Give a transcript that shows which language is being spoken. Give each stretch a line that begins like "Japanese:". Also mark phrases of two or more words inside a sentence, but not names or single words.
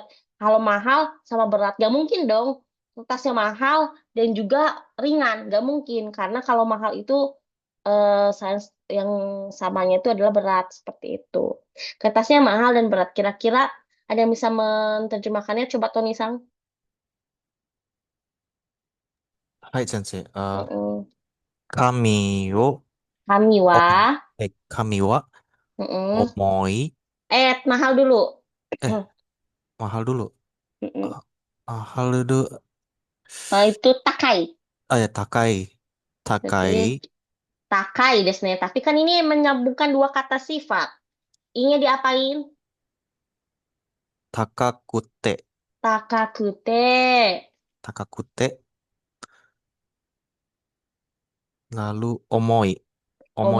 Indonesian: Kalau mahal sama berat, gak mungkin dong. Kertasnya mahal dan juga ringan, gak mungkin karena kalau mahal itu sains yang samanya itu adalah berat seperti itu. Kertasnya mahal dan berat. Kira-kira ada yang bisa menerjemahkannya? Coba Tony Sang.
Japanese: はい先生. うん紙を、 Kami お、 wa. 紙は Mm-mm. 重い。
Indonesian: Mahal dulu. Eh, mahal dulu. Mm-mm. Ah, mahal dulu. Itu takai. Ya, takai. Berarti
Japanese: Takai. 高いですね.
Indonesian: Tapi kan ini menyambungkan dua kata sifat. I-nya diapain?
Japanese: Takakute. Takakute. Takakute.
Indonesian: Lalu omoi. Omoi